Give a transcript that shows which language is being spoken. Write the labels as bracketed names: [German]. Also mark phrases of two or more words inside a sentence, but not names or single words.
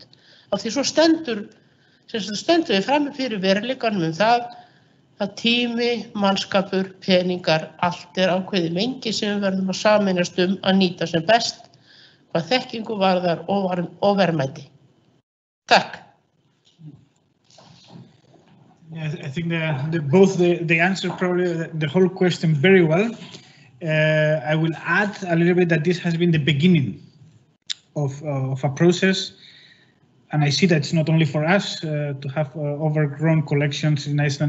[Icelandic] Af því svo stendur við frammi fyrir veruleikanum það að tími, mannskapur, peningar, allt ákveðið mengi sem við verðum að sameinast að nýta sem best, hvað þekkingu varðar og verðmæti. Takk. [English] Yeah, I think both they answer probably the whole question very well. I will add a little bit that this has been the beginning of a process, and I see that it's not only for us to have overgrown collections in Iceland.